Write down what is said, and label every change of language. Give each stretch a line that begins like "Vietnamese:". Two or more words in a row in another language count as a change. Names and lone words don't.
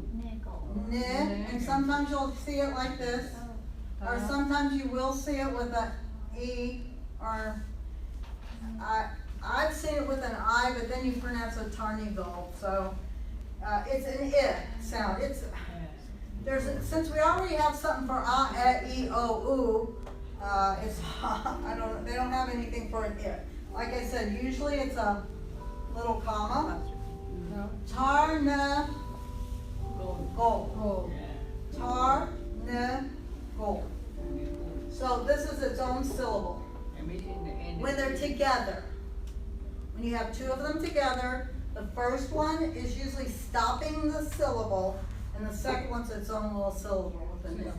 English: ni, and sometimes you'll see it like this, or Tar. sometimes you will see it with a e, or I've seen it with an I, but then you pronounce a tarnival, so it's an it sound. Since we already have something for e, o, u, they don't have anything for an it. Like I said, usually it's a little comma. No. Tar, ne, go. Oh. Tar, ne, go. So this is its own syllable. When they're together, when you have two of them together, the first one is usually stopping the syllable, and the second one's its own little syllable with an it.